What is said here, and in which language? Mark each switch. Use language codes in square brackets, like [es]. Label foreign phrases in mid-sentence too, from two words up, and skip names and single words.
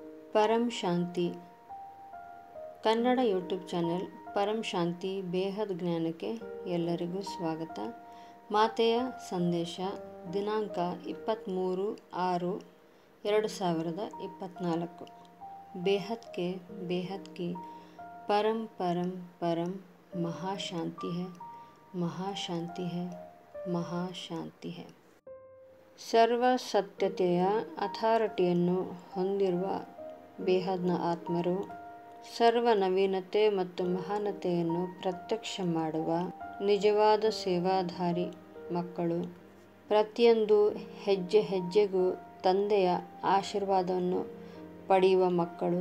[kn] ಪರಂ ಶಾಂತಿ ಕನ್ನಡ ಯೂಟ್ಯೂಬ್ ಚಾನೆಲ್ ಪರಂ ಶಾಂತಿ ಬೇಹದ್ ಜ್ಞಾನಕ್ಕೆ ಎಲ್ಲರಿಗೂ ಸ್ವಾಗತ. ಮಾತೆಯ ಸಂದೇಶ ದಿನಾಂಕ 23/6/2024. [hi] बेहद के बेहद की परम परम परम महाशांति है, महाशांति है, महाशांति है. [kn] ಸರ್ವ ಸತ್ಯತೆಯ ಅಥಾರಿಟಿಯನ್ನು ಹೊಂದಿರುವ ಬೇಹದ್ನ ಆತ್ಮರು ಸರ್ವ ನವೀನತೆ ಮತ್ತು ಮಹಾನತೆಯನ್ನು ಪ್ರತ್ಯಕ್ಷ ಮಾಡುವ ನಿಜವಾದ ಸೇವಾಧಾರಿ ಮಕ್ಕಳು. ಪ್ರತಿಯೊಂದು ಹೆಜ್ಜೆ ಹೆಜ್ಜೆಗೂ ತಂದೆಯ ಆಶೀರ್ವಾದವನ್ನು ಪಡೆಯುವ ಮಕ್ಕಳು.